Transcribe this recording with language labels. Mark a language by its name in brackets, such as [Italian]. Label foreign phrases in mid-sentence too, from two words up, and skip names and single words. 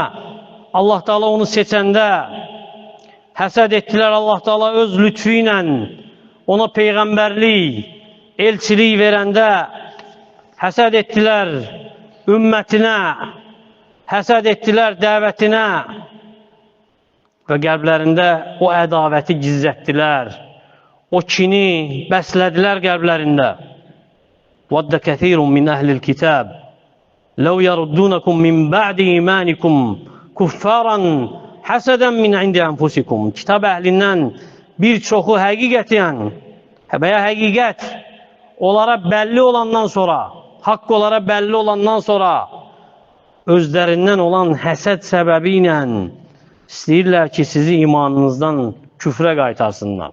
[Azerbaijani] Allah Teala onu seçəndə həsəd etdilər Allah Teala öz lütfü ilə ona Peyğəmbərlik, elçilik verəndə həsəd etdilər ümmətinə, həsəd etdilər dəvətinə və qəlblərində o ədavəti gizlətdilər, o kini bəslədilər qəlblərində. [Arabic] وَدَّ كَثِيرٌ مِّنْ أَهْلِ الْكِتَابِ لَوْ يَرُدُّونَكُمْ مِنْ بَعْدِ إِيمَانِكُمْ كُفَّارًا حَسَدًا مِنْ عِنْدِ أَنْفُسِكُمْ. [Azerbaijani] Kitab əhlindən bir çoxu həqiqətən və ya həqiqət onlara bəlli olandan sonra, haqq onlara bəlli olandan sonra özlərindən olan həsəd səbəbi ilə istəyirlər ki, sizi imanınızdan küfrə qaytarsınlar.